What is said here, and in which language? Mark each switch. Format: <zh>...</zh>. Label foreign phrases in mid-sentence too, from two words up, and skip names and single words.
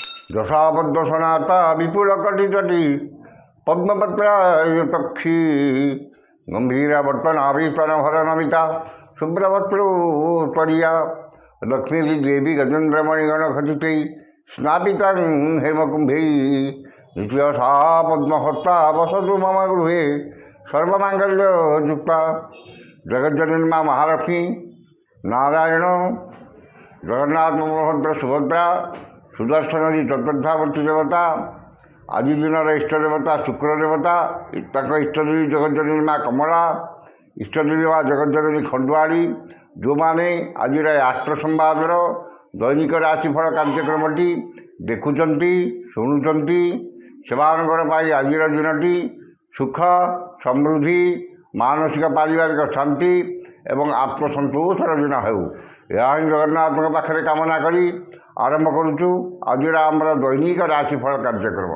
<sa>यशाबद्ध सनाता विपुल कटितटि पद्मपत्रायतक्षी गम्भीरावर्तनाभिस्तनभरनमिता शुभ्रवस्त्रोत्तरीया लक्ष्मीदेवी गजेन्द्रमणिगणखचितै स्नापितां हेमकुम्भै द्वितीय सा पद्महस्ता वसतु मम गृहे सर्वमाङ्गल्ययुक्ता।</sa> <or>জগজ্জননী মা মহালক্ষ্মী, নারায়ণ, জগন্নাথ, বলভদ্র, সুভদ্রা, ସୁଦର୍ଶନୀ ଚତୁର୍ଦ୍ଧାବର୍ତ୍ତୀ ଦେବତା, ଆଜି ଦିନର ଇଷ୍ଟ ଦେବତା ଶୁକ୍ର ଦେବତା, ତାଙ୍କ ଇଷ୍ଟଦେବୀ ଜଗଜ୍ଜନନୀ ମା କମଳା, ଇଷ୍ଟଦେବୀ ମା ଜଗଜ୍ଜନନୀ ଖଣ୍ଡୁଆଳି, ଯେଉଁମାନେ ଆଜିର ଆଷ୍ଟ୍ର ସମ୍ବାଦର ଦୈନିକ ରାଶିଫଳ କାର୍ଯ୍ୟକ୍ରମଟି ଦେଖୁଛନ୍ତି, ଶୁଣୁଛନ୍ତି, ସେମାନଙ୍କର ପାଇଁ ଆଜିର ଦିନଟି ସୁଖ, ସମୃଦ୍ଧି, ମାନସିକ ପାରିବାରିକ ଶାନ୍ତି ଏବଂ ଆତ୍ମସନ୍ତୋଷର ଦିନ ହେଉ, ଏହା ହିଁ ଜଗନ୍ନାଥଙ୍କ ପାଖରେ କାମନା କରି ଆରମ୍ଭ କରୁଛୁ ଆଜିର ଆମର ଦୈନିକ ରାଶିଫଳ କାର୍ଯ୍ୟକ୍ରମ।</or>